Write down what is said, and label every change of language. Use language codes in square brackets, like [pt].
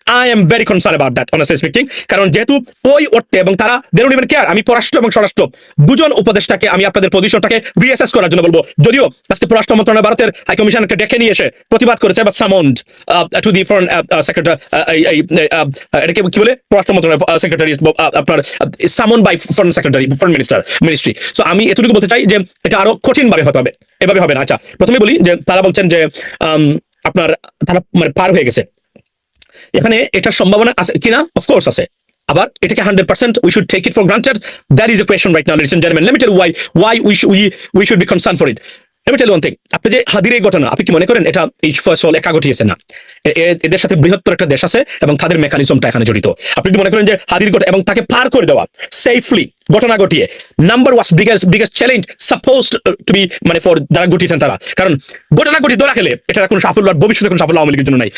[en] I am very concern about that honestly speaking, [bn] কারণ যেহেতু ওই অর্থে এবং তারা [en] They don't even care. [bn] আমি পররাষ্ট্র এবং স্বরাষ্ট্র দুজন উপদেষ্টাকে আমি আপনাদের পজিশনটাকে রিঅ্যাসেস করার জন্য বলবো, যদিও আজকে পররাষ্ট্র মন্ত্রণালয় ভারতের হাইকমিশনকে ডেকে নিয়ে এসে প্রতিবাদ করেছে, বা [en] summoned to the foreign secretary, [bn] এটাকে কি বলে, পররাষ্ট্র মন্ত্রণালয় সেক্রেটারি, আপনার [en] Summon by foreign secretary, foreign ministry. [bn] So আমি এতটুকু বলতে চাই যে এটা আরো কঠিন ভাবে হতে হবে, এভাবে হবে না। আচ্ছা, প্রথমে বলি যে তারা বলছেন যে আপনার তারা মানে পার হয়ে গেছে, এখানে এটার সম্ভাবনা আছে কিনা? অফকোর্স আছে। আবার এটাকে 100% [en] we should take it for granted? That is a question right now, ladies and gentlemen. Let me tell you why we should be concerned for it. Let me tell you one thing. [bn] আপনি যে হাদির এই ঘটনা, আপনি কি মনে করেন এটা এই ফয়সল একা ঘটিয়েছে? না, এদের সাথে বৃহত্তর একটা দেশ আছে এবং তাদের মেকানিজমটা এখানে জড়িত। আপনি কি মনে করেন যে হাদির ঘটনা এবং তাকে পার করে দেওয়া সেফলি ঘটনা ঘটিয়ে নাম্বার [en] was biggest challenge suppose to be, [bn] মানে ফর যারা ঘটিয়েছেন তারা, কারণ ঘটনা ঘটিয়ে ধরা খেলে এটা কোনো সাফল্য আর ভবিষ্যতে কোনো সাফল্য আওয়ামী লীগের জন্য নাই।